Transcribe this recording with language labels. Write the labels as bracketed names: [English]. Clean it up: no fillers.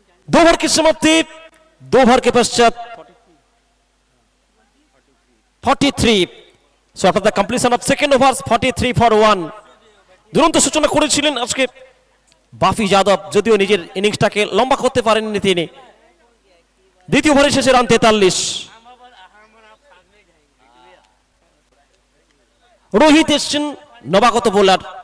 [Hindi] दो ओवर की समाप्ति, 2 ओवर के पश्चात 43। [English] So after the completion of second overs 43 for 1। [Bangla] দুরন্ত সূচনা করেছিলেন আজকে বাফি যাদব, যদিও নিজের ইনিংসটাকে লম্বা করতে পারেননি তিনি। দ্বিতীয় ওভারের শেষে রান 43। রোহিত এসছেন নবাগত বোলার।